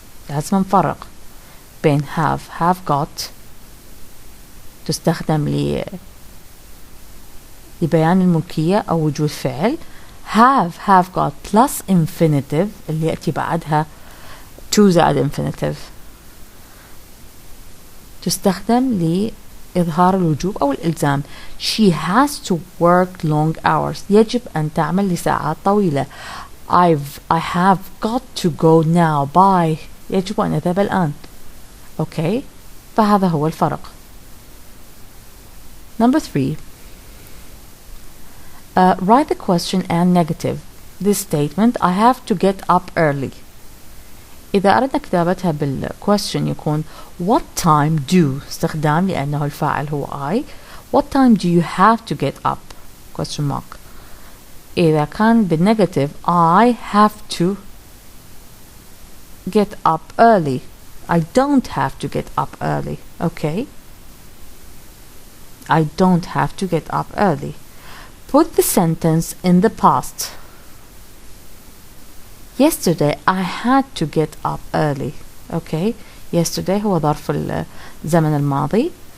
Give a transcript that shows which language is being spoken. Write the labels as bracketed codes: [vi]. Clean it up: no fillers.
[ar] لازم نفرق بين have got تستخدم لبيان الملكية أو وجود فعل. [en] have got plus infinitive [ar] اللي يأتي بعدها to زائد infinitive تستخدم لإظهار الوجوب أو الإلزام. [en] She has to work long hours. [ar] يجب أن تعمل لساعات طويلة. [en] I have got to go now. Bye. [ar] يجب أن أذهب الآن. Okay? فهذا هو الفرق. [en] Number 3. Write the question and negative. This statement, I have to get up early. [ar] إذا أردنا كتابتها بالquestion يكون [en] what time do [ar] استخدام لأنه الفاعل هو I. [en] What time do you have to get up? Question mark. [ar] إذا كان بالنيجاتيف [en] I have to get up early. I don't have to get up early. Okay? I don't have to get up early. Put the sentence in the past. Yesterday I had to get up early. Okay? [ar] Yesterday هو ظرف الزمن الماضي.